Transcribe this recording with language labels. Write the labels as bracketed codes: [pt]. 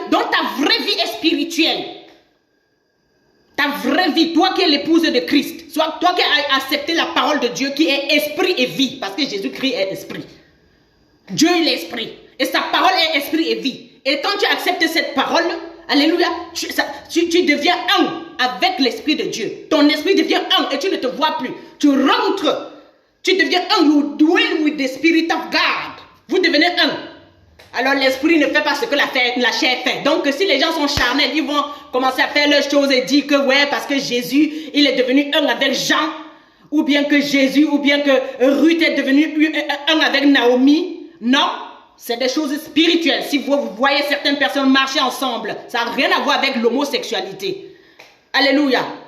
[fr] Donc ta vraie vie est spirituelle. Ta vraie vie, toi qui es l'épouse de Christ, soit toi qui as accepté la parole de Dieu qui est esprit et vie, parce que Jésus-Christ est esprit. Dieu il est esprit. Et sa parole est esprit et vie. Et quand tu acceptes cette parole, alléluia, tu deviens un avec l'esprit de Dieu. Ton esprit devient un et tu ne te vois plus. Tu rentres. Tu deviens un. [en] You dwell with the spirit of God. [fr] Vous devenez un. Alors l'esprit ne fait pas ce que la chair fait. Donc si les gens sont charnels, ils vont commencer à faire leurs choses et dire que ouais, parce que Jésus, il est devenu un avec Jean. Ou bien que Jésus, ou bien que Ruth est devenue un avec Naomi. Non. c'est des choses spirituelles. Si vous voyez certaines personnes marcher ensemble, ça n'a rien à voir avec l'homosexualité. Alléluia.